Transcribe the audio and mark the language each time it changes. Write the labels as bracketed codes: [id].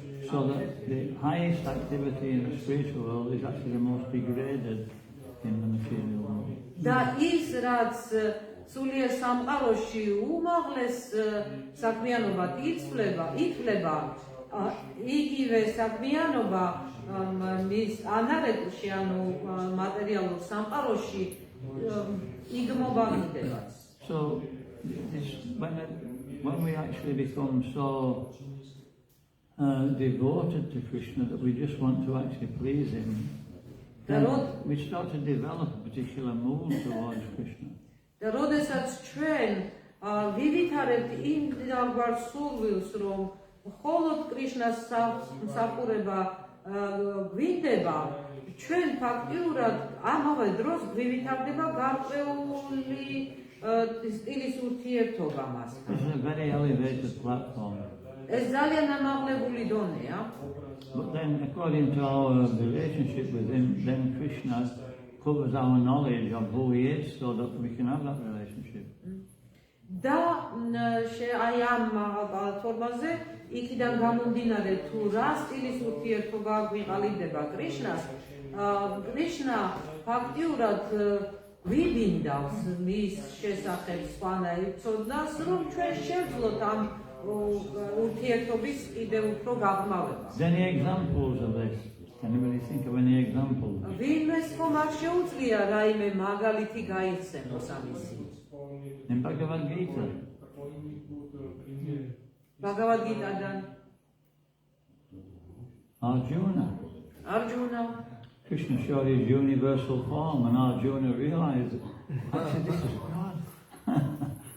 [en] So that the highest activity in the spiritual world is actually the most degraded in the material world. [ka] და ის რაც სულიერ სამყაროში უმაღლეს საქმიანობად ითვლება იგივე საქმიანობა მის ანარეკლში ანუ მატერიალურ სამყაროში იგმობა მიტევაც. [en] So when we actually become so devoted to Krishna that we just want to actually please him, then we start to develop a particular mood towards Krishna. [ka] და როდესაც ჩვენ ვივითარებთ იმ დაღარ სურვილს, რომ მხოლოდ კრიშნას მსახურება გვინდება, ჩვენ ფაქტიურად ამავე დროს ვივითარდება გარკვეული სტილის ურთიერთობა მასთან. [en] This is a very elevated platform. [ka] ეს ძალიან ამაღლებული დონეა. [en] But then, according to our relationship with him, then Krishna covers our knowledge of who he is so that we can have that relationship. [ka] და აი ამ ფორმაზე იქიდან გამომდინარე თუ რა სტილის ურთიერთობა გვიყალიბდება კრიშნას, კრიშნა ფაქტიურად გვიბინდავს მის შესახებ სხვანაირ ცოდნას, რომ ჩვენ შევძლოთ ამ ურთიერთობის კიდევ უფრო გაღრმავება. [en] Any examples of this? Anybody think of any examples? [ka] ვინმეს ხომ არ შეუძლია რაიმე მაგალითი გაიცნოს ამისი? [en] In Bhagavad Gita, [ka] Bhagavad Gita-დან Arjuna. [en] Krishna showed his universal form and Arjuna realized, actually this is God.